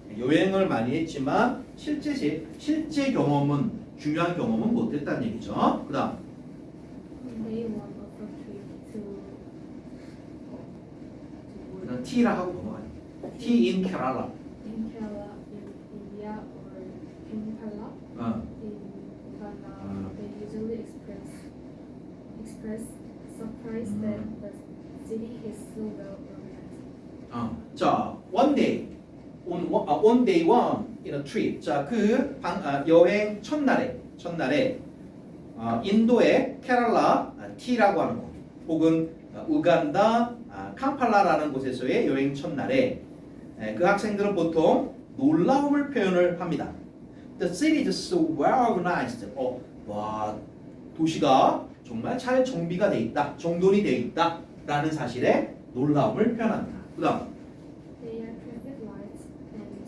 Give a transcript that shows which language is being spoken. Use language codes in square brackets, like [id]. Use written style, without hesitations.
[ko] 여행을 많이 했지만 실제 경험은 중요한 경험은 못했다는 얘기죠. 그다음 [en] They went on a trip to [ko] 그냥 T라 하고 넘어가요. [en] T in Kerala. in Kerala, in India, or Kampala, in Uganda. They usually express surprise that the city is so well organized. 자, one day one in a trip. [ko] 자, 여행 첫날에 인도의 케랄라 T라고 하는 곳, 혹은 우간다 캄팔라라는 곳에서의 여행 첫날에 그 학생들은 보통 놀라움을 표현을 합니다. [en] The city is so well organized. [ko] 와, 도시가 정말 잘 정비가 돼 있다, 정돈이 돼 있다라는 사실에 놀라움을 표현합니다. 그다음 [en] They are traffic lights and